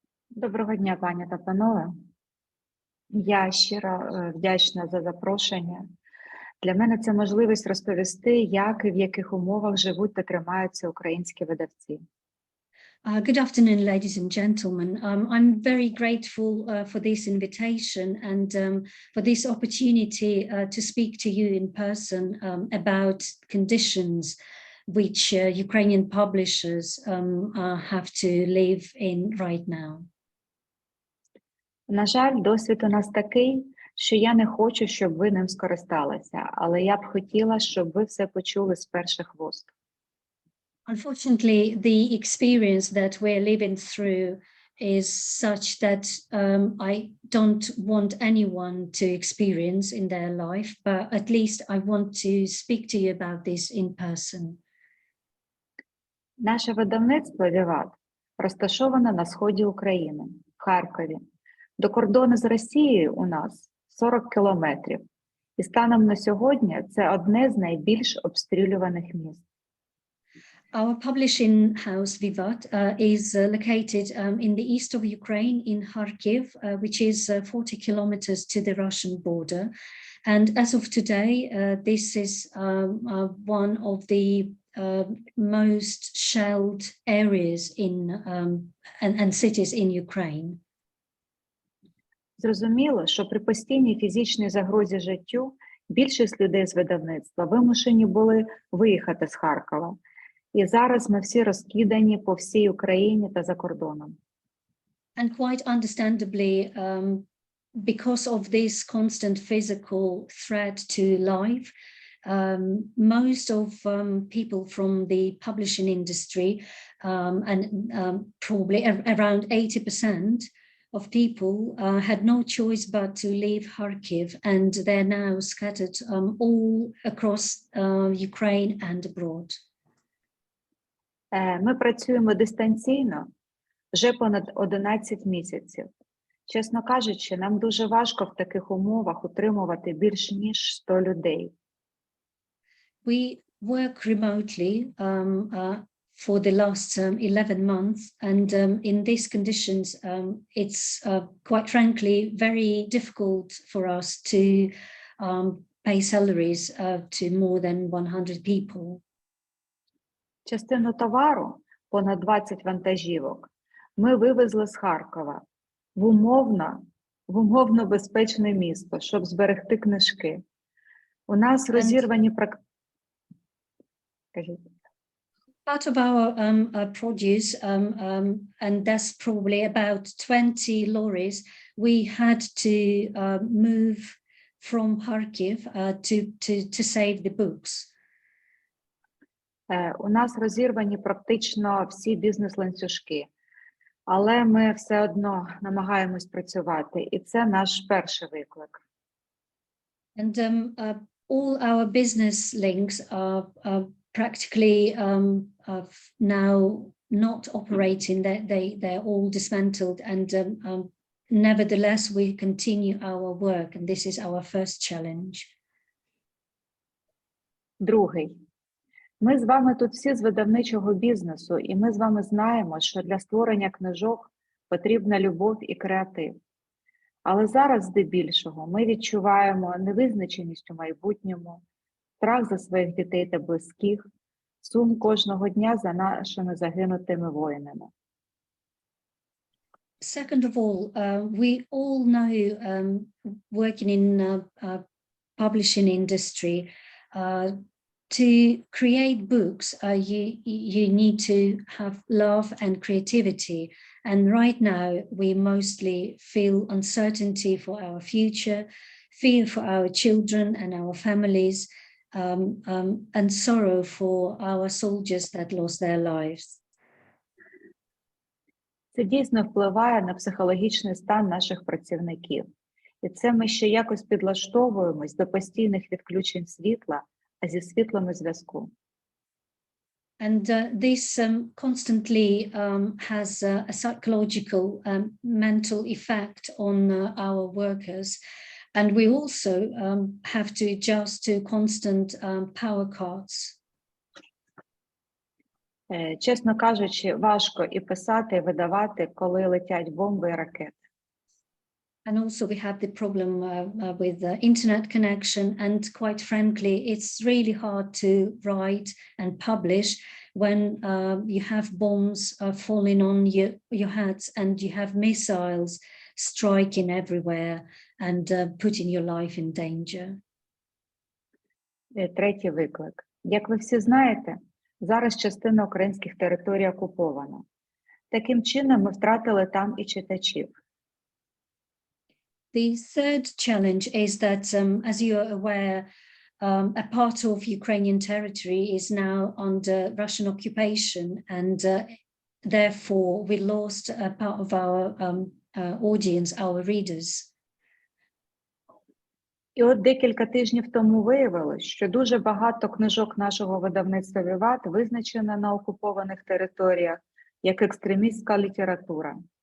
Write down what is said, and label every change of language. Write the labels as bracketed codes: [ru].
[uk] Доброго дня, пані та панове. Я щиро вдячна за запрошення. Для мене це можливість розповісти, як і в яких умовах живуть та тримаються українські видавці. [en] Good afternoon, ladies and gentlemen. I'm very grateful for this invitation and for this opportunity to speak to you in person about conditions which Ukrainian publishers have to live in right now. [uk] На жаль, досвід у нас такий, що я не хочу, щоб ви ним скористалися, але я б хотіла, щоб ви все почули з перших вуст. [en] Unfortunately, the experience that we're living through is such that I don't want anyone to experience in their life, but at least I want to speak to you about this in person. [uk] Наше видавництво Vivat розташоване на сході України, в Харкові. До кордону з Росією у нас 40 кілометрів. І станом на сьогодні це одне з найбільш обстрілюваних міст. [en] Our publishing house, Vivat, is located in the east of Ukraine, in Kharkiv, which is 40 kilometers to the Russian border. And as of today, this is one of the most shelled areas and cities in Ukraine. [uk] Зрозуміло, що при постійній фізичній загрозі життю більшість людей з видавництва вимушені були виїхати з Харкова. І зараз ми всі розкидані по всій Україні та за кордоном. [en] And quite understandably, because of this constant physical threat to life, most of people from the publishing industry, and probably around 80% of people had no choice but to leave Kharkiv, and they're now scattered all across Ukraine and abroad. [uk] Ми працюємо дистанційно вже понад 11 місяців. Чесно кажучи, нам дуже важко в таких умовах утримувати більш ніж 100 людей. [en] We work remotely for the last 11 months, and in these conditions, it's quite frankly very difficult for us to pay salaries to more than 100 people. [uk] Частину товару, понад 20 вантажівок, ми вивезли з Харкова в умовно безпечне місто, щоб зберегти книжки. У нас розірвані [en] Part of our produce, and that's probably about 20 lorries, we had to move from Kharkiv to save the books. [uk] У нас розірвані практично всі бізнес-ланцюжки, але ми все одно намагаємось працювати, і це наш перший виклик. [en] And all our business links are practically now not operating. They're all dismantled, and nevertheless we continue our work, and this is our first challenge. [uk] Другий. Ми з вами тут всі з видавничого бізнесу, і ми з вами знаємо, що для створення книжок потрібна любов і креатив. Але зараз, здебільшого, ми відчуваємо невизначеність у майбутньому, страх за своїх дітей та близьких, сум кожного дня за нашими загинутими воїнами. [en] Second of all, we all know, working in publishing industry, to create books, you need to have love and creativity. And right now, we mostly feel uncertainty for our future, fear for our children and our families, and sorrow for our soldiers that lost their lives. [uk] Це дійсно впливає на психологічний стан наших працівників. І це ми ще якось підлаштовуємось до постійних відключень світла, а зі світлом і зв'язку. [en] And this constantly has a psychological, mental effect on our workers. And we also have to adjust to constant power cuts. [uk] Чесно кажучи, важко і писати, і видавати, коли летять бомби і ракети. [en] And also we have the problem with the internet connection. And quite frankly, it's really hard to write and publish when you have bombs falling on your heads and you have missiles striking everywhere and putting your life in danger. [uk] Третій виклик. Як ви всі знаєте, зараз частина українських територій окупована. Таким чином ми втратили там і читачів. [en] The third challenge is that, as you are aware, a part of Ukrainian territory is now under Russian occupation, and therefore we lost a part of our audience, our readers. [uk] І от декілька тижнів тому виявилось, що дуже багато книжок нашого видавництва Vivat визначено на окупованих територіях як екстремістська література.